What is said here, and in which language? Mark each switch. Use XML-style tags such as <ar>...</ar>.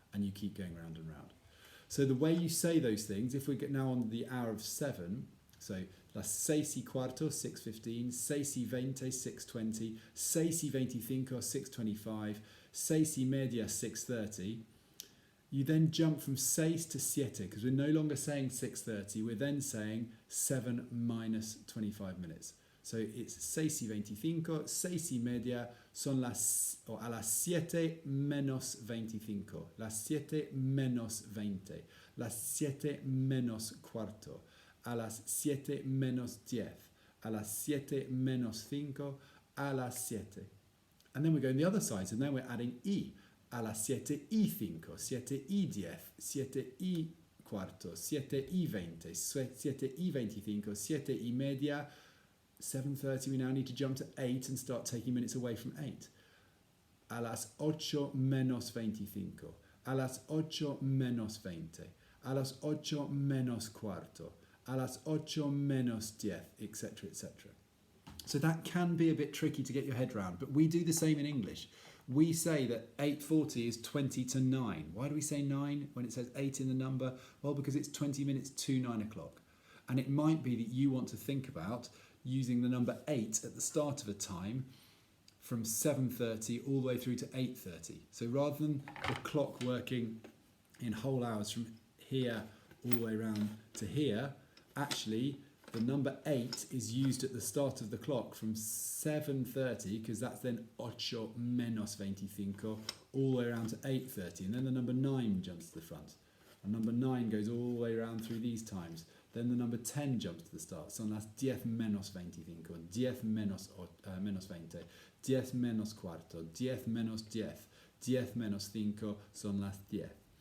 <en>And you keep going round and round. So the way you say those things, if we get now on the hour of 7, so</en> <es>las 6:15,</es> <en>6:15, 6:20, 6:20, 6:25, 6:25, 6:30, 6:30, you then jump from 6 to 7 because we're no longer saying 6:30, we're then saying 7 minus 25 minutes. So it's 6:25, 6:30,</en> <es>son las, o a las 7 menos 25,</es> <en>las 7 menos 20, las 7 menos cuarto, a las 7 menos 10, a las 7 menos 5, a las 7. And then we're going the other side, so now we're adding y.</en> <es>A las 7:05,</es> <en>7:10, 7:15, 7:20, 7:25, 7:30. 7:30, we now need to jump to 8 and start taking minutes away from 8.</en> <es>a las 8 menos 25,</es> <en>a las 8 menos 20, a las 8 menos cuarto, a las 8 menos 10, etc., etc. So that can be a bit tricky to get your head around, but we do the same in English. We say that 8:40 is 20 to 9. Why do we say 9 when it says 8 in the number? Well, because it's 20 minutes to 9 o'clock. And it might be that you want to think about using the number 8 at the start of a time from 7:30 all the way through to 8:30. So rather than the clock working in whole hours from here all the way around to here, actually the number 8 is used at the start of the clock from 7:30, because that's then</en> <es>8 menos 25,</es> <en>all the way around to 8:30. And then the number 9 jumps to the front. And number 9 goes all the way around through these times. Then the number 10 jumps to the start. Son las 10 menos 25, 10 menos 20, 10 menos cuarto, 10 menos 10, 10 menos 5, son las 10.</en>